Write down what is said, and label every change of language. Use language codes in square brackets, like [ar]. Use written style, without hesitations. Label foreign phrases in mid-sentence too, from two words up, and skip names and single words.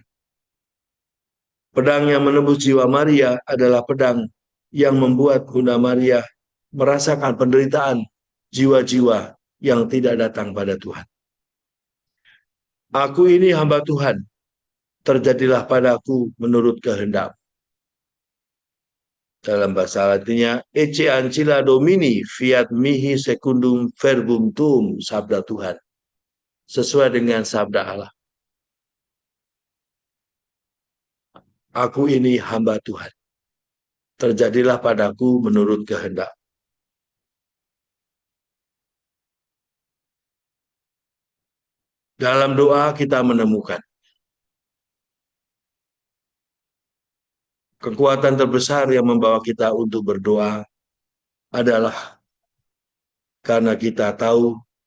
[id] Pedang yang menembus jiwa Maria adalah pedang yang membuat Bunda Maria merasakan penderitaan jiwa-jiwa yang tidak datang pada Tuhan. Aku ini hamba Tuhan, terjadilah padaku menurut kehendak. Dalam bahasa Latinnya, [la] Ecce ancilla Domini, fiat mihi secundum verbum tuum, [id] sabda Tuhan. Sesuai dengan sabda Allah. Aku ini hamba Tuhan, terjadilah padaku menurut kehendak. Dalam doa kita menemukan kekuatan terbesar yang membawa kita untuk berdoa adalah karena kita tahu